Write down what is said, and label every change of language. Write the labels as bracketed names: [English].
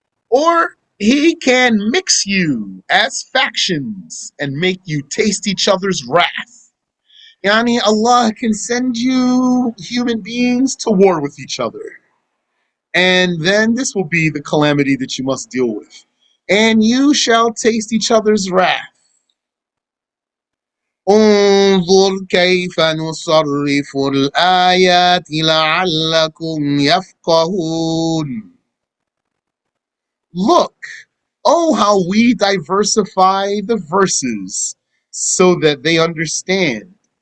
[English] Or he can mix you as factions and make you taste each other's wrath. Yani Allah can send you human beings to war with each other. And then this will be the calamity that you must deal with. And you shall taste each other's wrath. [Arabic] انظر كيف نصرف الآيات لعلكم يفقهون. [English] Look, oh how we diversify the verses so that they understand.